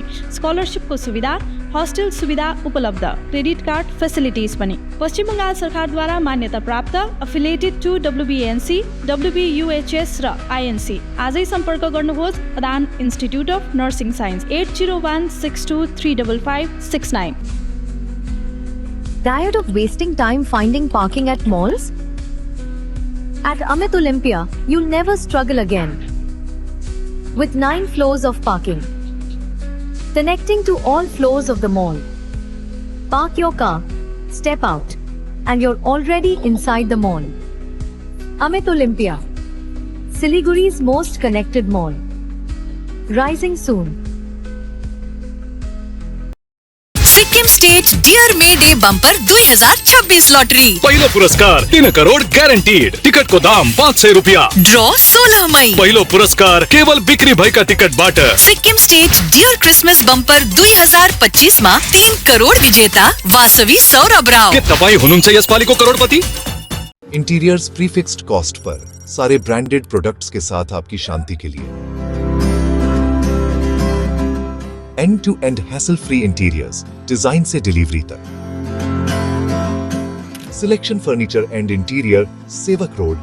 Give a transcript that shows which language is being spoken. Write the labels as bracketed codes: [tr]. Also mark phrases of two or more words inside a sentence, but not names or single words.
[ne] स्कलरसिपको सुविधा, हस्टेल सुविधा उपलब्ध, [en] credit card facilities [ne] पनि। पश्चिम बङ्गाल सरकारद्वारा मान्यता प्राप्त, [en] affiliated to WBNC, WBUHS [ne] र आइएनसी। आजै सम्पर्क गर्नुहोस् अदान इन्स्टिट्युट अफ नर्सिङ साइन्स, 80162355569। [en] Tired of wasting time finding parking at malls? At Amit Olympia, you'll never struggle again. With 9 floors of parking, connecting to all floors of the mall. Park your car, step out, and you're already inside the mall. Amit Olympia, Siliguri's most connected mall. Rising soon. [ne] सिक्किम स्टेट डियर मे डे बम्पर 2026 लॉटरी पहिलो पुरस्कार 3 करोड़ ग्यारेन्टीड टिकटको दाम 500 रुपियाँ ड्र 16 मई पहिलो पुरस्कार केवल बिक्री भएका टिकटबाट सिक्किम स्टेट डियर क्रिसमस बम्पर 2025 मा 3 करोड़ विजेता वासवी सौरभ राव। के तपाईँ हुनुहुन्छ यसपालिको करोडपति? [en] interiors prefixed cost [hi] पर सारे [en] branded products [hi] के साथ आपकी शांति के लिए [en] end to end hassle free interiors, [hi] डिजाइन से डिलीवरी तक। सिलेक्शन फर्नीचर एंड इंटीरियर, सेवक रोड,